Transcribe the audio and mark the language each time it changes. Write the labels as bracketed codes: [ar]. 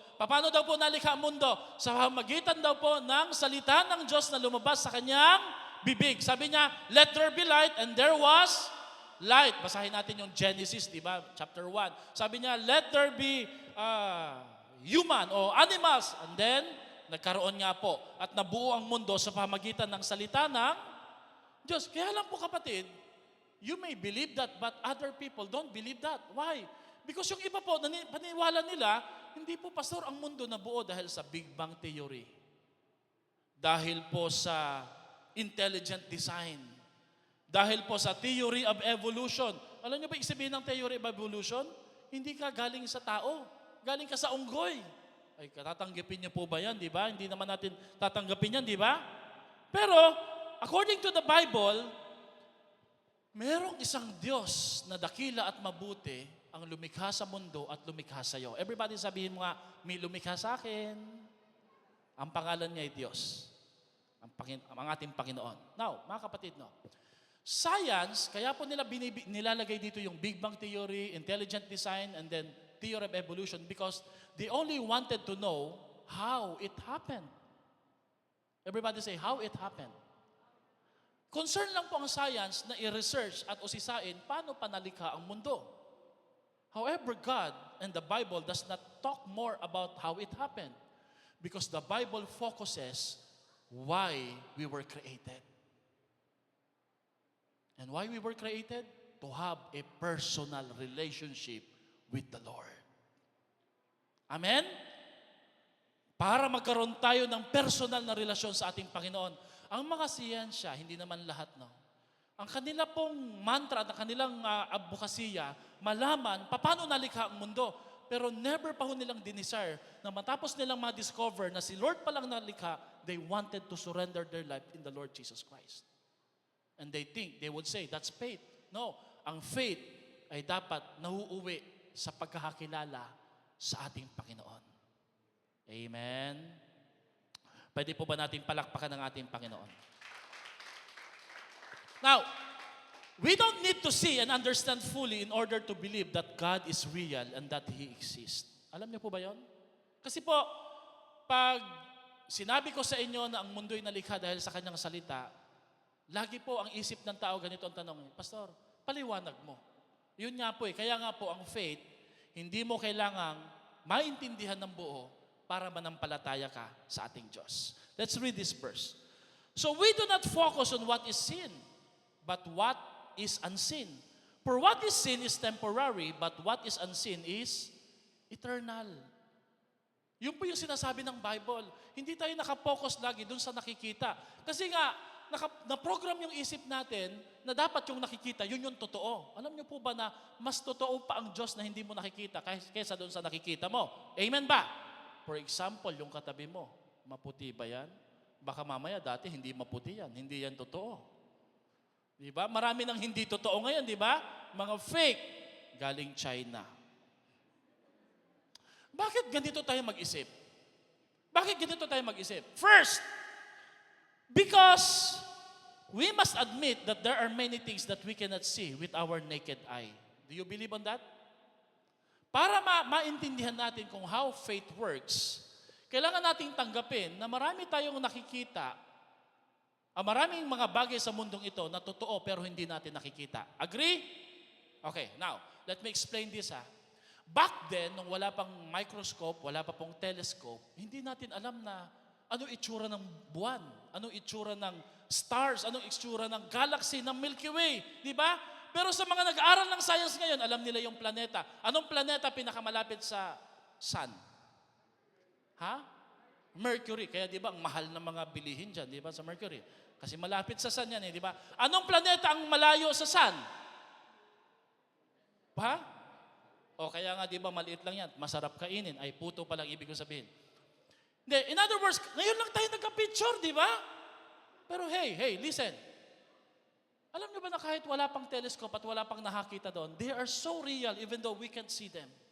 [tl] Paano daw po nalikha ang mundo? Sa pamamagitan daw po ng salita ng Diyos na lumabas sa kanyang bibig. Sabi niya, [en] let there be light, and there was light. [tl] Basahin natin yung Genesis, di ba? Chapter 1. Sabi niya, [en] let there be human o animals. And then, [tl] nagkaroon nga po. At nabuo ang mundo sa pamamagitan ng salita ng Diyos. Kaya lang po kapatid, [en] you may believe that, but other people don't believe that. Why? Because [tl] yung iba po, paniwala nila, hindi po, pastor, ang mundo nabuo dahil sa Big Bang Theory. Dahil po sa intelligent design. Dahil po sa theory of evolution. Alam niyo ba sabihin ng theory of evolution? Hindi ka galing sa tao. Galing ka sa unggoy. Ay, tatanggapin niyo po ba yan, di ba? Hindi naman natin tatanggapin yan, di ba? Pero, according to the Bible, merong isang Diyos na dakila at mabuti ang lumikha sa mundo at lumikha sa iyo. Everybody sabihin mo nga, may lumikha sa akin. Ang pangalan niya ay Diyos. Ang ating Panginoon. [en] Now, [tl] mga kapatid, no? [en] Science, [tl] kaya po nila nilalagay dito yung [en] Big Bang Theory, intelligent design, and then theory of evolution because they only wanted to know how it happened. Everybody say, how it happened. [tl] Concern lang po ang science na i-research at usisain paano panalikha ang mundo. [en] However, God and the Bible does not talk more about how it happened because the Bible focuses why we were created. And why we were created? To have a personal relationship with the Lord. Amen? [tl] Para magkaroon tayo ng personal na relasyon sa ating Panginoon. Ang mga siyensya, hindi naman lahat, no? Ang kanila pong mantra at ang kanilang advokasya, malaman paano nalikha ang mundo. Pero never pa ho nilang dinesire na matapos nilang ma-discover na si Lord pa lang nalikha, [en] they wanted to surrender their life in the Lord Jesus Christ. And they would say, that's faith. [tl] No, ang faith ay dapat nauuwi sa pagkakakilala sa ating Panginoon. Amen. Pwede po ba natin palakpakan ng ating Panginoon? [en] Now, we don't need to see and understand fully in order to believe that God is real and that He exists. [tl] Alam niyo po ba yon? Kasi po, pag sinabi ko sa inyo na ang mundo'y nalikha dahil sa Kanyang salita, lagi po ang isip ng tao ganito ang tanong, Pastor, paliwanag mo. Yun nga po kaya nga po ang faith, hindi mo kailangang maintindihan ng buo para manampalataya ka sa ating Diyos. [en] Let's read this verse. So we do not focus on what is seen, but what is unseen. For what is seen is temporary, but what is unseen is eternal. [tl] Yun po yung sinasabi ng Bible. Hindi tayo nakapokus lagi dun sa nakikita. Kasi nga, na-program yung isip natin na dapat yung nakikita, yun yung totoo. Alam niyo po ba na mas totoo pa ang Diyos na hindi mo nakikita kaysa doon sa nakikita mo? Amen ba? [en] For example, [tl] yung katabi mo, maputi ba yan? Baka mamaya dati hindi maputi yan. Hindi yan totoo. Di ba? Marami nang hindi totoo ngayon, di ba? Mga fake galing China. Bakit ganito tayo mag-isip? Bakit ganito tayo mag-isip? [en] First, because we must admit that there are many things that we cannot see with our naked eye. Do you believe on that? [tl] Para maintindihan natin kung [en] how faith works, [tl] kailangan nating tanggapin na marami tayong nakikita Ang maraming mga bagay sa mundong ito na totoo pero hindi natin nakikita. [en] Agree? Okay, now, let me explain this ha. Back then, [tl] nung wala pang microscope, wala pa pong telescope, hindi natin alam na anong itsura ng buwan, anong itsura ng stars, anong itsura ng galaxy, ng Milky Way. Di ba? Pero sa mga nag-aaral ng science ngayon, alam nila yung planeta. Anong planeta pinakamalapit sa sun? Ha? Mercury. Kaya di ba, ang mahal ng mga bilihin dyan, di ba, sa Mercury? Kasi malapit sa sun yan, di ba? Anong planeta ang malayo sa sun? Ha? O kaya nga, di ba, maliit lang yan. Masarap kainin. Ay, puto pa lang ibig ko sabihin. Hindi, [en] in other words, [tl] ngayon lang tayo nagka-picture, di ba? [en] Pero hey, listen. [tl] Alam niyo ba na kahit wala pang telescope at wala pang nakakita doon, [en] they are so real even though we can't see them.